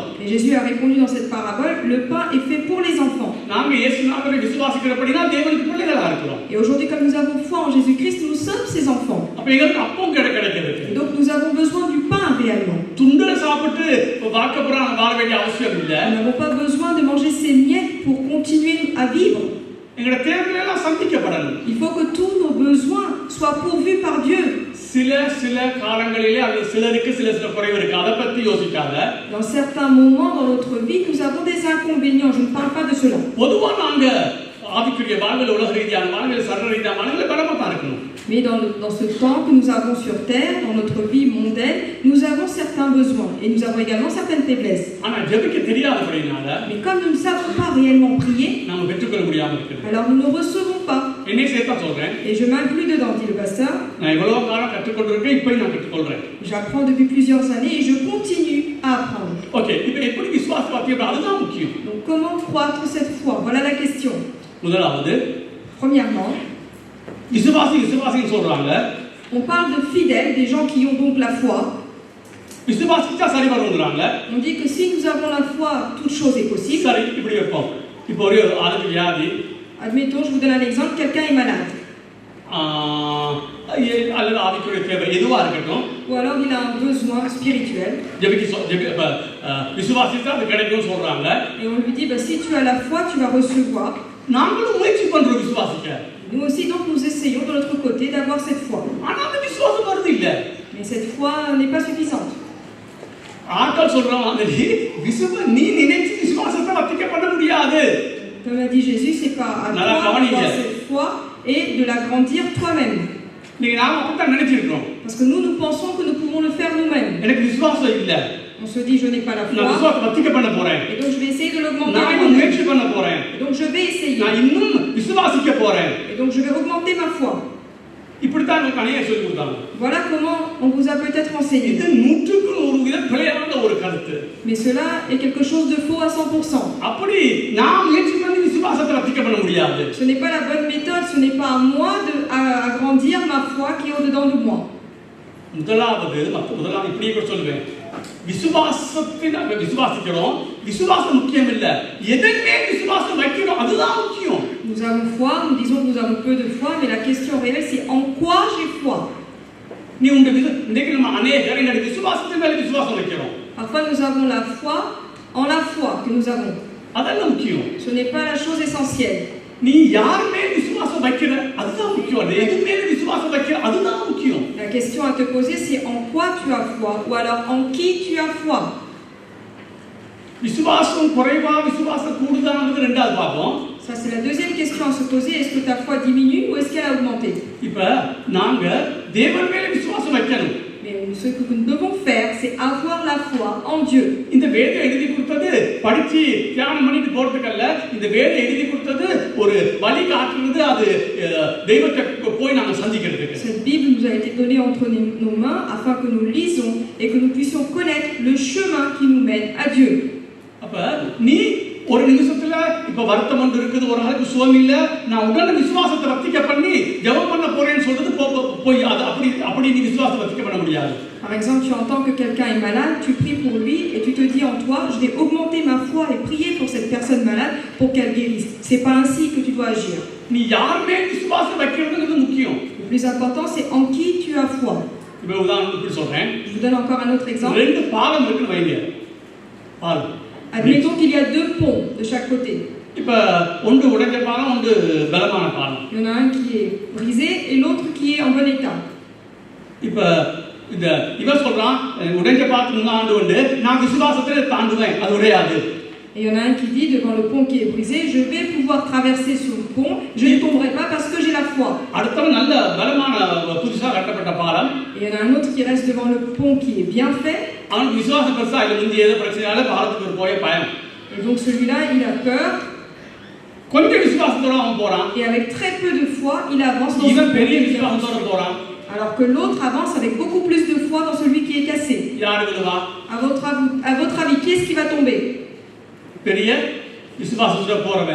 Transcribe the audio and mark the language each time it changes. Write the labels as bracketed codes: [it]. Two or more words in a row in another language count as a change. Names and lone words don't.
[fr] Et Jésus a répondu dans cette parabole, le pain est fait pour les enfants. [ta] நாங்க இயேசுநாதரை விசுவாசிக்கிறபடினா தேவனுக்கு பிள்ளைகளா இருக்கிறோம். [fr] Et aujourd'hui, comme nous avons foi en Jésus-Christ, nous sommes ses enfants. [ta] அப்ப எங்களுக்கு அப்பம் கிடைக்கிறது. [fr] Et donc nous avons besoin du pain réellement. [ta] துண்டை சாப்பிட்டு வாக்கப்புறம் வாழ வேண்டிய அவசியம் இல்ல. [fr] Nous n'avons pas besoin de manger ces miettes pour continuer à vivre. [ta] எங்களுடைய தேவைகள் எல்லாம் சந்திக்கப்படணும். [fr] Il faut que tous nos besoins soient pourvus par Dieu. [ta] சில காலங்களிலே அது சிலருக்கு சில குறைவு இருக்கு, அதை பத்தி யோசிக்காத. [fr] Dans certains moments dans notre vie, nous avons des inconvénients. Je ne parle pas de cela. [ta] பொதுவா நாங்க ஆவிக்குரிய வாழ்வில் உலக ரீதியான வாழ்வில் சர்வ ரீதியான வாழ்வில் பலமா தான் இருக்கணும். [fr] Mais dans ce temps que nous avons sur terre, dans notre vie mondaine, nous avons certains besoins et nous avons également certaines faiblesses. [ta] ஆனா ஜெபிக்க தெரியாதபடினால, [fr] Mais comme nous ne savons pas réellement prier, [ta] நாம பெற்றுக்கொள்ள முடியாம இருக்குது. [fr] alors nous ne recevons pas. [ta] என்னை சேர்த்தா சொல்றேன். [fr] Et je m'inclus dedans, dit le pasteur. [ta] நான் எவ்வளவு காலம் கற்றுக்கொண்டிருக்கேன், இப்போ நான் கற்றுக்கொள்றேன். [fr] J'apprends depuis plusieurs années et je continue à apprendre. [ta] ஓகே, இப்போ எப்படி விசுவாசம் வளர்த்தியது, அதுதான் முக்கியம். [fr] Donc comment croître cette foi? Voilà la question. [ta] முதலாவது, [fr] Premièrement, [ta] விசுவாசின்னு சொல்றாங்க. [fr] on parle de fidèles, des gens qui ont donc la foi. [ta] விசுவாசிச்சா சரி வரும்ங்கறாங்க. [fr] On dit que si nous avons la foi, toute chose est possible. [ta] சரி, இப்படி வைப்போம். இப்போ ஒரு ஆளுக்கு வியாதி. [fr] Admettons, je vous donne un exemple, quelqu'un est malade. [ta] அல்லது ஆவிக்குரிய தேவை எதுவா இருக்கட்டும். [fr] Ou alors il a un besoin spirituel. [ta] விசுவாசிச்சா அது கிடைக்கும்னு சொல்றாங்க. [fr] Et on lui dit, bah, si tu as la foi, tu vas recevoir. [ta] நாங்களும் முயற்சி பண்றோம் விசுவாசிக்க. [fr] Nous aussi, donc, nous essayons de notre côté d'avoir cette foi. [ta] ஆனா அந்த விசுவாசம் வருது இல்ல. [fr] Mais cette foi n'est pas suffisante. [ta] ஆட்கள் சொல்றாங்க, நீ நினைச்சு விசுவாசத்தை வர்த்திக்க பண்ண முடியாது. [fr] Comme a dit Jésus, c'est pas à toi d'avoir cette foi et de l'agrandir toi-même. [ta] நீங்க நாம அப்படிதான் நினைச்சிருக்கோம். [fr] Parce que nous pensons que nous pouvons le faire nous-mêmes. [ta] எனக்கு விசுவாசம் இல்ல. [fr] On se dit, je n'ai pas la foi. [ta] நான் விசுவாசத்தை வர்த்திக்க பண்ண போறேன். [fr] Et donc je vais essayer de l'augmenter. [ta] நான் முயற்சி பண்ண போறேன். [fr] Et donc je vais essayer. [ta] நான் இன்னும் விசுவாசிக்க போறேன். [fr] Et donc je vais augmenter ma foi. [ta] இப்படித்தான் உங்களுக்கு அநேக சொல்லி கொடுத்தாங்க. [fr] Voilà comment on vous a peut-être enseigné. [ta] இது 100% பிழையான ஒரு கருத்து. [fr] Mais cela est quelque chose de faux à 100%. [ta] அப்படி நான் முயற்சி பண்ணி விசுவாசத்தை வர்த்திக்க பண்ண முடியாது. [fr] Ce n'est pas la bonne méthode, ce n'est pas à moi de agrandir ma foi qui est au-dedans de moi. [ta] முதலாவது இப்படியே கூட சொல்லுவேன். விசுவாசத்தை நாங்க விசுவாசிக்கிறோம். விசுவாசம் முக்கியம் இல்ல. எதனே விசுவாசம் வைக்கிறோம் அதுதான் முக்கியம். [fr] Nous avons foi, nous disons que nous avons peu de foi, mais la question réelle c'est en quoi j'ai foi. [ta] நீ உங்க இன்னைக்கு நம்ம அநேகர் எங்க விசுவாசத்தின் மேல விசுவாசம் வைக்கிறோம். [fr] Parfois nous avons la foi en la foi que nous avons. [ta] அதெல்லாம் முக்கியம். [fr] Ce n'est pas la chose essentielle. [ta] நீ யார் மேல விசுவாசம் வைக்கிற அதுதான் முக்கியம். எது மேல விசுவாசம் வைக்கிற அதுதான் முக்கியம். [fr] La question à te poser c'est en quoi tu as foi ou alors en qui tu as foi. [ta] விசுவாசம் குறைவா விசுவாசம் கூடுதான்னு ரெண்டாவது பாப்போம். [fr] Ça c'est la deuxième question à se poser, est-ce que ta foi diminue ou est-ce qu'elle a augmenté? [ta] இப்ப நாங்க தேவன் மேல விசுவாசம் வைக்கணும். [fr] Mais ce que nous devons faire c'est avoir la foi en Dieu. [ta] இந்த வேதம் எழுதி கொடுத்தது படிச்சு தியானம் பண்ணிட்டு போறதுக்கல்ல, இந்த வேதம் எழுதி கொடுத்தது ஒரு வழி காட்டுறது, அது தெய்வத்தை போய் நாங்க சந்திக்கிறதுக்கு. [fr] Cette Bible nous a été donnée entre nos mains afin que nous lisons et que nous puissions connaître le chemin qui nous mène à Dieu. [ta] அப்ப நீ ஒரு நிமிஷத்துல இப்ப வருத்தம் வந்து இருக்குது, ஒரு நாளைக்கு சுகம் இல்ல, நான் உடனே விசுவாசத்தை வர்த்திக்க பண்ணி ஜெபம் பண்ண போறேன்னு சொல்றது போய் அது அப்படி நீ விசுவாசத்தை வர்த்திக்க பண்ண முடியாது. [fr] Par exemple, tu entends que quelqu'un est malade, tu pries pour lui et tu te dis en toi, je vais augmenter ma foi et prier pour cette personne malade pour qu'elle guérisse. C'est pas ainsi que tu dois agir. [ta] நீ யார் மேல் விசுவாசம் வைக்கிறதுங்கிறது முக்கியம். [fr] Le plus important, c'est en qui tu as foi. [ta] இப்ப உதாரணத்துக்கு சொல்றேன். [fr] Je vous donne encore un autre exemple. [ta] ரெண்டு பாலம் இருக்குன்னு வைங்க. பாலம். [fr] Admettons qu'il y a deux ponts de chaque côté. [ta] இப்ப ஒன்று உடைஞ்ச பாலம், ஒன்று பலமான பாலம். [fr] Il y en a un qui est brisé et l'autre qui est en bon état. [ta] இப்ப இந்த இவன் சொல்றான், உடைஞ்ச பாலத்துக்கு ஆண்டு வந்து நான் விசுவாசத்துல தாண்டுவேன், அது உடையாது. [fr] Et il y en a un qui dit devant le pont qui est brisé, je vais pouvoir traverser sur le pont, je ne tomberai pas parce que j'ai la foi. [ta] அடுத்தவன் நல்ல பலமான புதுசா கட்டப்பட்ட பாலம். [fr] Et il y en a un autre qui reste devant le pont qui est bien fait. [ta] அவனுக்கு விசுவாசம் பெருசா இல்ல, முந்தி ஏதோ பிரச்சனையால பாலத்துக்கு போய் பயம். [fr] Et donc celui-là, il a peur. [ta] கொஞ்சம் விசுவாசத்தோட அவன் போறான். [fr] Et avec très peu de foi, il avance dans [ta] இவன் [fr] ce [ta] பெரிய [fr] pont. [ta] விசுவாசத்தோட போறான். [fr] Alors que l'autre avance avec beaucoup plus de foi dans celui qui est cassé. [ta] யாரு விடுவா? [fr] À votre avis, qui est-ce qui va tomber? [ta] பெரிய விசுவாசத்தோட போறவன்.